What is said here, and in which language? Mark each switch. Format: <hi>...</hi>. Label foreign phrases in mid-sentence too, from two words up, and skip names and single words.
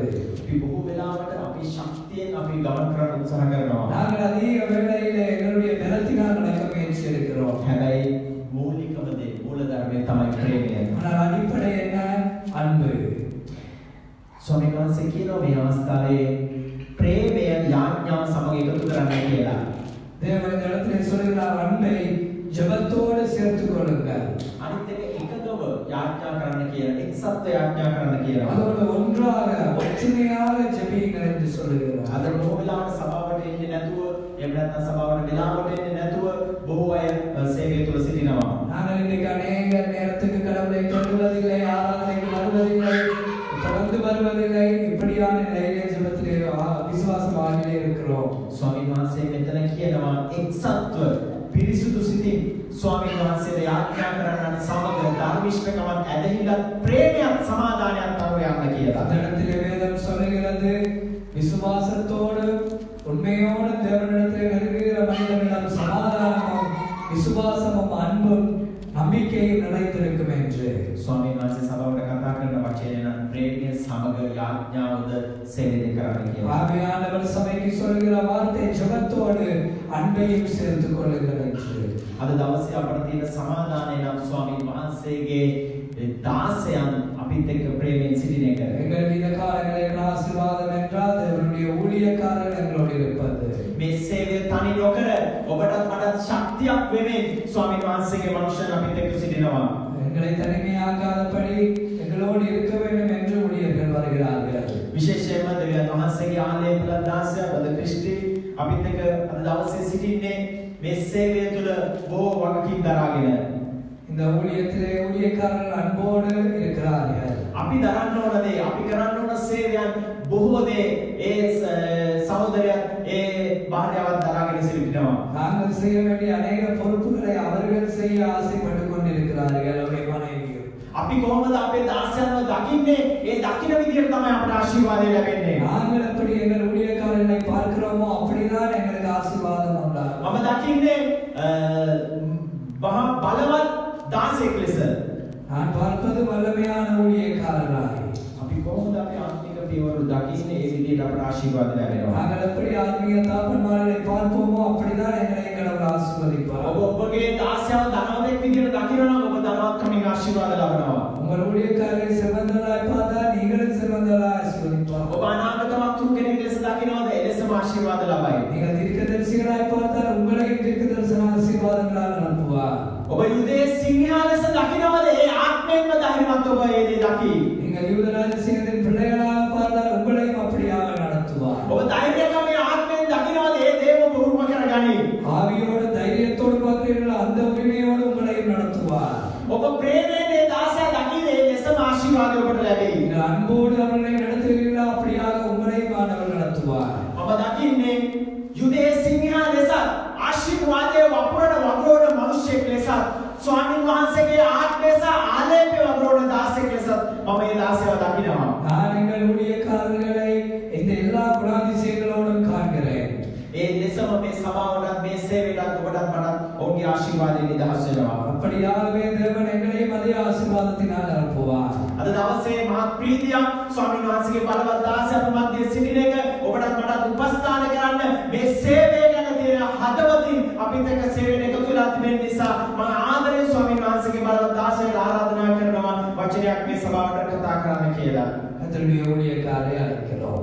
<si>අපි බොහෝ වෙලාවට අපි ශක්තියෙන් අපි ගමන් කරන්න උත්සාහ කරනවා.</si> <ta>நாங்கள் அதிக வேளையிலே எங்களுடைய பலத்தினால் நடக்க முயற்சி எடுக்கிறோம்.</ta> <si>හැබැයි මූලිකම දේ මූලධර්මය තමයි ප්‍රේමය.</si> <ta>ஆனால் அடிப்படை என்ன? அன்பு.</ta> <si>ස්වාමීන් වහන්සේ කියනවා මේ අවස්ථාවේ ප්‍රේමය යාඥාව සමග එකතු කරන්න කියලා.</si> <ta>தேவன் இந்த இடத்திலே சொல்கிறார், அன்பை ஜெபத்தோடு சேர்த்துக் கொள்ளுங்கள்.</ta> <si>අනිත් එක එකදව යාඥා කරන්න කියලා එක්සත්ව යාඥා කරන්න කියලා.</si> <ta>அதோடு ஒன்றாக ஒற்றுமையாக ஜெபியுங்கள் என்று சொல்கிறார்.</ta> <si>අද බොහෝ වෙලාවට සභාවට එන්නේ නැතුව එහෙම නැත්නම් සභාවට වෙලාවට එන්නේ නැතුව බොහෝ අය සේවය තුළ සිටිනවා.</si> <ta>நாங்கள் இன்னைக்கு அநேக நேரத்துக்கு கடவுளை தொழுவதில்லை, ஆராதனைக்கு வருவதில்லை, தொடர்ந்து வருவதில்லை, இப்படியான நிலையிலே ஜெபத்திலே விசுவாச வாழ்விலே இருக்கிறோம்.</ta> <si>ස්වාමීන් වහන්සේ මෙතන කියනවා එක්සත්ව පිරිසුදු සිතින් ස්වාමීන් වහන්සේට යාඥා කරන්නත් සමග ධර්මිෂ්ඨකමත් ඇදහිල්ලත් ප්‍රේමයත් සමාදානයත් අනුව යන්න කියලා.</si> <ta>அந்த இடத்திலே வேதம் சொல்லுகிறது, விசுவாசத்தோடு உண்மையோடு தேவனிடத்திலே நெருங்குகிற மனிதனிடம் சமாதானமும் விசுவாசமும் அன்பும் நம்பிக்கையும் நிலைத்திருக்கும் என்று.</ta> <si>ස්වාමීන් වහන්සේ සභාවට කතා කරන වචනය නම් ප්‍රේමය සමග යාඥාවද සේවනය කරන්න කියලා.</si> <ta>ஆவியானவர் சபைக்கு சொல்கிற வார்த்தை ஜெபத்தோடு அன்பையும் சேர்த்துக் கொள்ளுங்கள் என்று.</ta> <si>අද දවසේ අපට තියෙන සමාදානය නම් ස්වාමීන් වහන්සේගේ දාසයන් අපිත් එක්ක ප්‍රේමයෙන් සිටින එක.</si> <ta>எங்கள் இந்த காலங்களில் ஆசீர்வாதம் என்றால் தேவனுடைய ஊழியக்காரர் எங்களோடு இருப்பது.</ta> <si>මේ සේවය තනි නොකර ඔබටත් මටත් ශක්තියක් වෙමින් ස්වාමීන් වහන්සේගේ මනුෂ්‍යයන් අපිත් එක්ක සිටිනවා.</si> <ta>எங்களை தனிமையாக்காதபடி எங்களோடு இருக்க வேண்டும் என்று ஊழியர்கள் வருகிறார்கள்.</ta> <si>විශේෂයෙන්ම දෙවියන් වහන්සේගේ ආලේපල දාසය බද ක්‍රිස්ටි අපිත් එක්ක අද දවසේ සිටින්නේ මේ සේවය තුළ බොහෝ වගකීම් දරාගෙන.</si> <ta>இந்த ஊழியத்திலே ஊழியக்காரர்கள் அன்போடு இருக்கிறார்கள்.</ta> <si>අපි දරන්න ඕන දේ අපි කරන්න ඕන සේවයන් බොහෝ දේ ඒ සහෝදරයන් ඒ භාර්යාවත් දරාගෙන සිටිනවා.</si> <ta>நாங்கள் செய்ய வேண்டிய அநேக பொறுப்புகளை அவர்கள் செய்ய ஆசைப்பட்டுக் கொண்டிருக்கிறார்கள். அவருடைய மனைவிகள்</ta> <si>අපි කොහොමද අපේ දාසයන්ව දකින්නේ? ඒ දකින විදිහට තමයි අපට ආශිර්වාදය ලැබෙන්නේ.</si> <ta>நாங்கள் எப்படி எங்கள் ஊழியக்காரர்களை பார்க்கிறோமோ அப்படிதான் எங்களுக்கு ஆசீர்வாதம் உண்டாகும்.</ta> <si>මම දකින්නේ මහා බලවත් දාසයෙක් ලෙස.</si> <ta>நான் பார்ப்பது வல்லமையான ஊழியக்காரராய்.</ta> <si>අපි කොහොමද අපි ආත්මික පියවරු දකින්නේ? ඒ විදිහට අපට ආශිර්වාද ලැබෙනවා.</si> <ta>நாங்கள் எப்படி ஆத்மீக தாப்பன்மார்களை பார்ப்போமோ அப்படிதான் எங்களை கடவுள் ஆசீர்வதிப்பார்.</ta> <si>ඔබ ඔබගේ දාසයව ධනවතෙක් විදිහට දකිනවා නම් ඔබ ධනවත්කමින් ආශිර්වාද ලබනවා.</si> <ta>உங்கள் ஊழியக்காரரை செல்வந்தராய் பார்த்தால் நீங்களும் செல்வந்தராய் ஆசீர்வதிப்பார்.</ta> <si>ඔබ අනාගතවත් වූ කෙනෙක් ලෙස දකිනවද? එලෙසම ආශිර්වාද ලබයි.</si> <ta>நீங்கள் தீர்க்கதரிசிகளாய் பார்த்தால் உங்களையும் தீர்க்கதரிசன ஆசீர்வாதங்களால் அனுப்புவார்.</ta> <si>ඔබ යුදේ සිංහයා ලෙස දකිනවද? ඒ ආත්මයෙන්ම ධෛර්යවත් ඔබ ඒ දේ දකි.</si> <ta>நீங்கள் யூதராஜ சிங்கத்தின் பிள்ளைகளாக பார்த்தால் உங்களையும் அப்படியாக நடத்துவார்.</ta> <si>ඔබ ධෛර්යකමේ ආත්මයෙන් දකිනවද? ඒ දේව ඔබ උරුම කරගනි.</si> <ta>ஆவியோடு தைரியத்தோடு பார்க்கிறீர்களோ அந்த உரிமையோடு உங்களையும் நடத்துவார்.</ta> <si>ඔබ ප්‍රේමයෙන් ඒ දාසයා දකින්නේ ඒ ලෙසම ආශිර්වාදය ඔබට ලැබෙයි.</si> <ta>நீங்கள் அன்போடு அவர்களை நடத்துகிறீர்களோ அப்படியாக உங்களையும் ஆண்டவர் நடத்துவார்.</ta> <si>ඔබ දකින්නේ යුදේ සිංහයා ලෙස ආශිර්වාදයේ වපුරන වගෝන මිනිසෙක් ලෙස ස්වාමීන් වහන්සේගේ ආත්මය සහ ආලේපය වගෝන දාසයෙක් ලෙස මම මේ දාසයව දකිනවා.</si> <ta>நான் எங்கள் ஊழியக்காரர்களை இந்த எல்லா குணாதிசயங்களோடும் காண்கிறேன்.</ta> <si>ඒ ලෙසම මේ සභාවටත් මේ සේවයටත් ඔබටත් මටත් ඔවුන්ගේ ආශිර්වාදයෙන් නිදහස් වෙනවා.</si> <ta>அப்படியாகவே தேவன் எங்களையும் அதே ஆசீர்வாதத்தினால் நிரப்புவார்.</ta> <si>අද දවසේ මහත් ප්‍රීතියක් ස්වාමීන් වහන්සේගේ බලවත් දාසය අප මැදේ සිටින එක ඔබටත් මටත් උපස්ථාන කරන්න මේ සේවය ගැන තියෙන හදවතින් අපිට එක සේවයට එකතු වෙලා තිබෙන නිසා මම ආදරයෙන් ස්වාමීන් වහන්සේගේ බලවත් දාසයට ආරාධනා කරනවා වචනයක් මේ සභාවට කතා කරන්න කියලා.</si> <ta>கர்த்தருடைய ஊழியக்காரரை அழைக்கிறோம்.</ta>